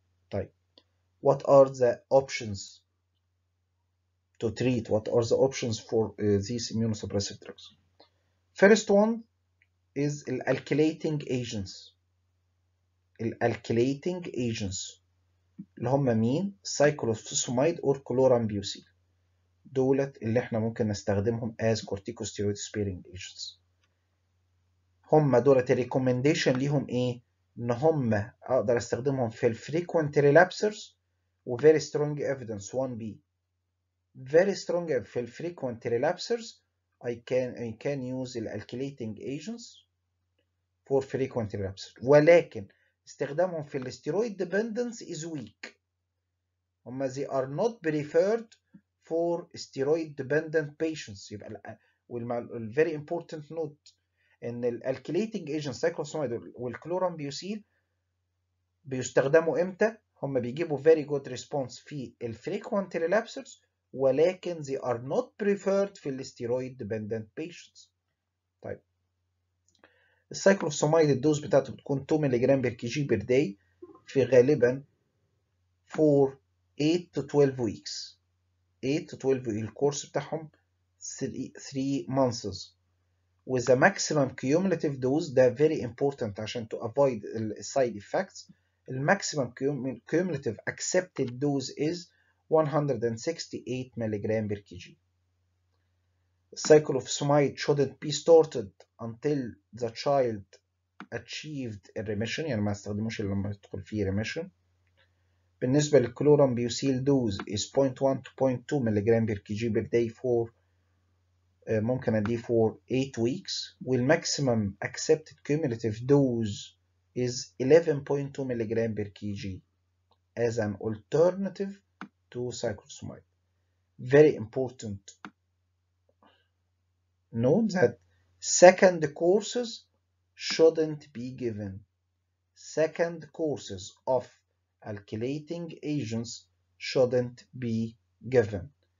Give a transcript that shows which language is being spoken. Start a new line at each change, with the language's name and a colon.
English: طيب what are the options to treat? What are the options for these immunosuppressive drugs? First one is alkylating agents. alkylating agents
Arabic: اللي هم مين؟
English: cyclophosphamide or chlorambucil.
Arabic: دولت اللي احنا ممكن نستخدمهم
English: as corticosteroid sparing agents.
Arabic: هم دولت الريكومنديشن ليهم ايه؟ ان هم اقدر استخدمهم في الفريكوينت relapsers و
English: very strong evidence 1B. very strong في الفريكوينت relapsers I can use الالكيليتنج agents for frequent relapsers،
Arabic: ولكن استخدامهم في
English: الستيرويد dependence is weak. هم they are not preferred for steroid dependent patients. يبقى ال very important note ان الالكيليتنج agents سايكلوسومايد والكلورامبيوسيل
Arabic: بيستخدموا امتى؟ هم بيجيبوا
English: very good response في الفريكوينت relapsers، ولكن they are not preferred في الستيرويد dependent patients. طيب السايكلوسومايد
Arabic: الدوز بتاعته بتكون
English: 2 ملغ per K G per day في غالبا for 8 to 12 weeks. 8 to 12
Arabic: الكورس بتاعهم
English: 3 months with a maximum cumulative dose. ده very important عشان to avoid side effects. الماكسيمم cumulative accepted dose is 168 ملغ per K G. Cyclophosphamide shouldn't be started until the child achieved a remission،
Arabic: يعني ما استخدموش إلا لما يدخل فيه
English: remission. بالنسبة للكلورامبيوسيل dose is 0.1 to 0.2 ملغ per K G per day for
Arabic: ممكن أديه
English: for 8 weeks، والماكسيمم accepted cumulative dose is 11.2 ملغ per K G as an alternative to cyclophosphamide. Very important note that second courses shouldn't be given. Second courses of alkylating agents shouldn't be given.